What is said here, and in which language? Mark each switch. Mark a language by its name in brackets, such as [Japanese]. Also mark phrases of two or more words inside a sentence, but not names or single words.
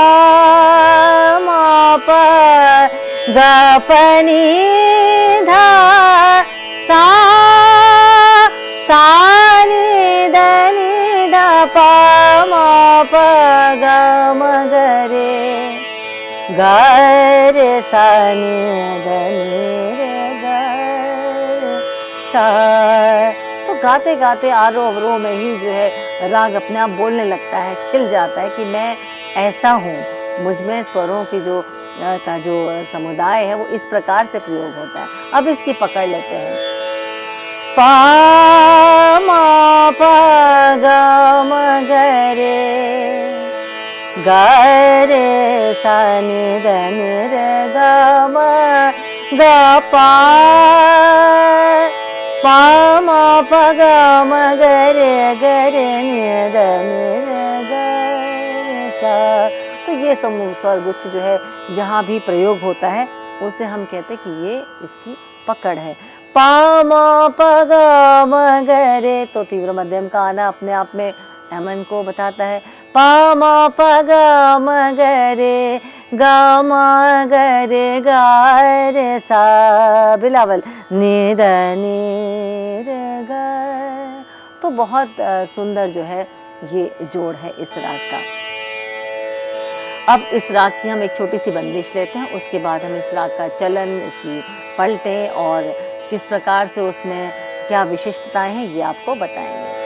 [Hindi] म प गा प नि धा सा नि ध नि ध प म प ग म ग रे ग रे सा नि ध नि रे ग सा। तो गाते गाते आरोह अवरोह में ही जो है राग अपने आप बोलने लगता है, खिल जाता है कि मैं ऐसा हूँ। मुझ में स्वरों की का जो समुदाय है वो इस प्रकार से प्रयोग होता है। अब इसकी पकड़ लेते हैं। पा म प ग म ग रे ग रे सा नि ध नि रे ग म ग पा म प ग म ग रे नि ध नि रे ग रे सा। तो ये समूह स्वर गुच्छ जो है जहाँ भी प्रयोग होता है उसे हम कहते हैं कि ये इसकी पकड़ है। पा म प ग म ग रे, तो तीव्र मध्यम का आना अपने आप में एमन को बताता है। पा म प ग म ग रे ग म ग रे ग रे सा बिलावल नि ध नि रे ग। तो बहुत सुंदर जो है ये जोड़ है इस राग का। अब इस राग की हम एक छोटी सी बंदिश लेते हैं, उसके बाद हम इस राग का चलन, इसकी पलटें और किस प्रकार से उसमें क्या विशिष्टताएं हैं ये आपको बताएंगे।